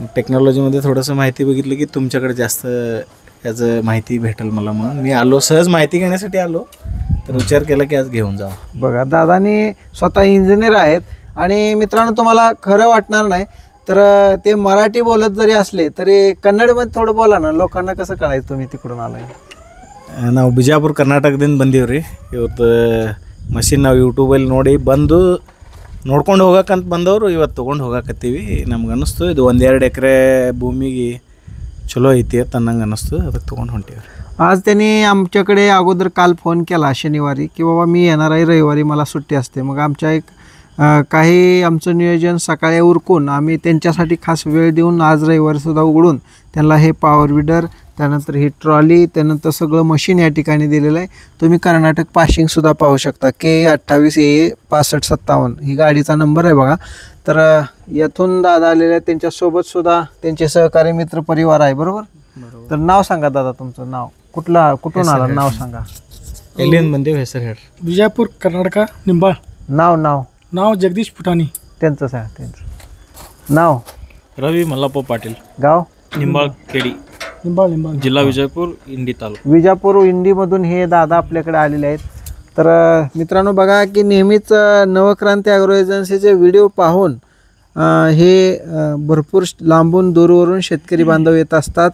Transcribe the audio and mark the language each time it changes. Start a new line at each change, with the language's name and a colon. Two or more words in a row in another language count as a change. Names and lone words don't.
Marathi: टेक्नॉलॉजीमध्ये थोडंसं माहिती बघितली की तुमच्याकडे जास्त याचं माहिती भेटेल मला, म्हणून मी आलो, सहज माहिती घेण्यासाठी आलो। तर विचार केला की आज घेऊन जावं। बघा, दादानी स्वतः इंजिनियर आहेत आणि मित्रांनो तुम्हाला खरं वाटणार नाही तर ते मराठी बोलत जरी असले तरी कन्नडमध्ये थोडं बोला ना, लोकांना कसं कळायचं तुम्ही तिकडून आलाय?
Kannada: ನಾವು ಬಿಜಾಪುರ ಕರ್ನಾಟಕದಿಂದ ಬಂದೀವ್ರಿ। ಇವತ್ತು ಮಷಿನ್ ನಾವು ಯೂಟ್ಯೂಬಲ್ಲಿ ನೋಡಿ ಬಂದು ನೋಡ್ಕೊಂಡು ಹೋಗಕ್ಕಂತ ಬಂದವರು ಇವತ್ತು ತೊಗೊಂಡು ಹೋಗಕತ್ತೀವಿ। ನಮ್ಗೆ ಅನ್ನಿಸ್ತು ಇದು 1-2 ಎಕರೆ ಭೂಮಿಗೆ ಚಲೋ ಐತಿ ಅಂತ ಅನ್ನಂಗೆ ಅನ್ನಿಸ್ತು, ಅದಕ್ಕೆ ತೊಗೊಂಡು ಹೊಂಟೀವಿ।
Marathi: आज त्यांनी आमच्याकडे अगोदर काल फोन केला शनिवारी की बाबा मी येणार आहे, रविवारी मला सुट्टी असते। मग आमच्या काही आमचं नियोजन सकाळी उरकून आम्ही त्यांच्यासाठी खास वेळ देऊन आज रविवारीसुद्धा उघडून त्यांना हे
English: power weeder,
Marathi: त्यानंतर ही ट्रॉली, त्यानंतर सगळं मशीन या ठिकाणी दिलेलं आहे। तुम्ही कर्नाटक पाशिंगसुद्धा पाहू शकता। K28AA 6557 ही गाडीचा नंबर आहे बघा। तर यातून दादा आलेले आहेत, त्यांच्यासोबतसुद्धा त्यांचे सहकारी मित्र परिवार आहे, बरोबर? तर नाव सांगा दादा, तुमचं नाव, कुठून आला, नाव सांगा।
Kannada: ಎಲ್ಲಿಂದ ಬಂದೀವಿ, ಹೆಸರು ಹೇಳ್ರಿ?
Marathi: विजापूर, कर्नाटक, निंबाळ। नाव जगदीश फुटाणी। त्यांचं सांगा, त्यांचं नाव? रवी मल्लप्ಪ पाटील, गाव? निंबाळ खेडी, निंबाळ जिल्हा विजापूर, इंडी तालुका। विजापूर इंडीमधून हे दादा आपल्याकडे आलेले आहेत। तर मित्रांनो बघा की नेहमीच नवक्रांती ॲग्रो एजन्सीचे व्हिडिओ पाहून हे भरपूर लांबून दूरवरून शेतकरी बांधव येत असतात।